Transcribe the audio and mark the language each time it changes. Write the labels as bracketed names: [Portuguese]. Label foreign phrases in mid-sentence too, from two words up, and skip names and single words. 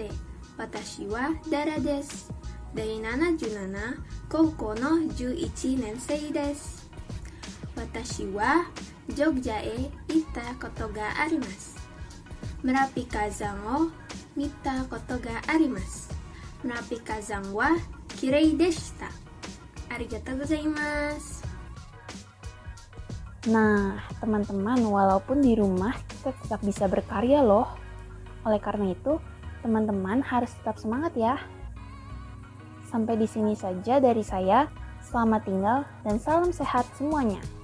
[Japanese] 私はダラです. Dari 77高校の11年生です. 私はジョグジャへいたことがあります. ムラピ火山を見たことがあります. ムラピ火山はきれいでした。ありがとうございます. [Indonesian] Nah, teman-teman, walaupun di rumah kita tetap bisa berkarya loh. Oleh karena itu, teman-teman harus tetap semangat ya. Sampai di sini saja dari saya. Selamat tinggal dan salam sehat semuanya.